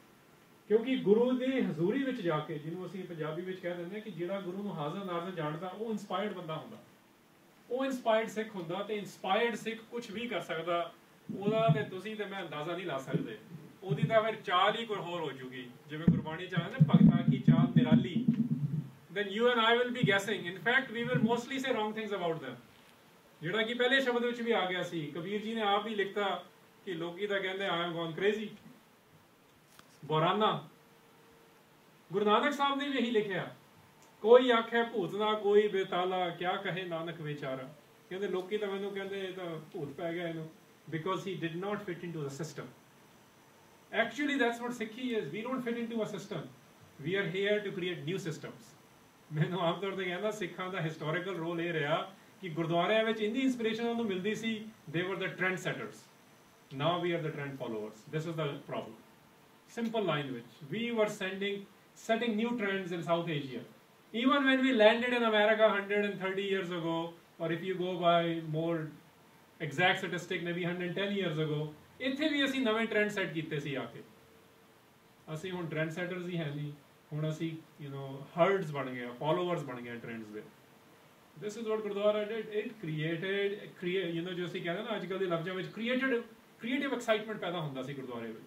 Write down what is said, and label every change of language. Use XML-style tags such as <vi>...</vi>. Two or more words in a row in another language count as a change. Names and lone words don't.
<pa>ਕਿਉਂਕਿ ਗੁਰੂ ਦੀ ਹਜ਼ੂਰੀ ਵਿੱਚ ਜਾ ਕੇ, ਜਿਹਨੂੰ ਅਸੀਂ ਪੰਜਾਬੀ ਵਿੱਚ ਕਹਿ ਦਿੰਦੇ ਹਾਂ ਕਿ ਜਿਹੜਾ ਗੁਰੂ ਨੂੰ ਹਾਜ਼ਰ ਨਾਜ਼ਰ ਜਾਣਦਾ ਉਹ ਇੰਸਪਾਇਰਡ ਬੰਦਾ ਹੁੰਦਾ, ਉਹ ਇੰਸਪਾਇਰਡ ਸਿੱਖ ਹੁੰਦਾ। ਅਤੇ ਇੰਸਪਾਇਰਡ ਸਿੱਖ ਕੁਛ ਵੀ ਕਰ ਸਕਦਾ, ਉਹਦਾ ਤੇ ਤੁਸੀਂ ਤੇ ਮੈਂ ਅੰਦਾਜ਼ਾ ਨਹੀਂ ਲਾ ਸਕਦੇ। ਉਹਦੀ ਤਾਂ ਫਿਰ ਚਾਲ ਹੀ ਕੋਈ ਹੋਰ ਹੋ ਜੂਗੀ। ਜਿਵੇਂ ਗੁਰਬਾਣੀ ਚ ਆਇਆ ਨਾ, ਭਗਤਾਂ ਕੀ ਚਾਲ ਨਿਰਾਲੀ,</pa> <en>then you and I will be guessing. In fact, we will mostly say wrong things about them।</en> <pa>ਜਿਹੜਾ ਕਿ ਪਹਿਲੇ ਸ਼ਬਦ ਵਿੱਚ ਵੀ ਆ ਗਿਆ ਸੀ। ਕਬੀਰ ਜੀ ਨੇ ਆਪ ਹੀ ਲਿਖਤਾ ਕਿ ਲੋਕੀ ਤਾਂ ਕਹਿੰਦੇ</pa> <en>I am gone crazy,</en> <pa>ਬੋਰਾਨਾ। ਗੁਰੂ ਨਾਨਕ ਸਾਹਿਬ ਨੇ ਵੀ ਇਹੀ ਲਿਖਿਆ, ਕੋਈ ਆਖੇ ਭੂਤ ਨਾ ਕੋਈ ਬੇਤਾਲਾ, ਕਿਆ ਕਹੇ ਨਾਨਕ ਵਿਚਾਰਾ। ਕਹਿੰਦੇ ਲੋਕੀ ਤਾਂ ਮੈਨੂੰ ਕਹਿੰਦੇ ਇਹ ਤਾਂ ਭੂਤ ਪੈ ਗਿਆ ਇਹਨੂੰ,</pa> <en>because he did not fit into the system। Actually that's what Sikhi is। we don't fit into a system, we are here to create new systems।</en> <pa>ਮੈਨੂੰ ਆਮ ਤੌਰ 'ਤੇ ਕਹਿੰਦਾ ਸਿੱਖਾਂ ਦਾ</pa> <en>historical role</en> <pa>ਇਹ ਰਿਹਾ ਕਿ ਗੁਰਦੁਆਰਿਆਂ ਵਿੱਚ ਇੰਨੀ ਇੰਸਪੀਰੇਸ਼ਨ ਉਹਨੂੰ ਮਿਲਦੀ ਸੀ,</pa> <en>they were the trend setters, now we are the trend followers। this is the problem। simple line which we were setting new trends in South Asia। even when we landed in America 130 years ago, or if you go by more exact statistic maybe 110 years ago,</en> <pa>ਇੱਥੇ ਵੀ ਅਸੀਂ ਨਵੇਂ</pa> <en>trend set</en> <pa>ਕੀਤੇ ਸੀ ਆ ਕੇ। ਅਸੀਂ ਹੁਣ</pa> <en>trend setters</en> <pa>ਹੀ ਹੈ ਨਹੀਂ, ਹੁਣ ਅਸੀਂ ਹਰਡਸ ਬਣ ਗਏ, ਫੋਲੋਵਰਸ ਬਣ ਗਏ ਟ੍ਰੈਂਡਸ ਦੇ।</pa> <en>This is what Gurdwara did. it created</en> <pa>ਜੋ ਅਸੀਂ ਕਹਿੰਦੇ ਨਾ ਅੱਜ ਕੱਲ੍ਹ ਦੇ ਲਫ਼ਜ਼ਾਂ ਵਿੱਚ</pa> <en>creative excitement</en> <pa>ਪੈਦਾ ਹੁੰਦਾ ਸੀ ਗੁਰਦੁਆਰੇ ਵਿੱਚ।</pa>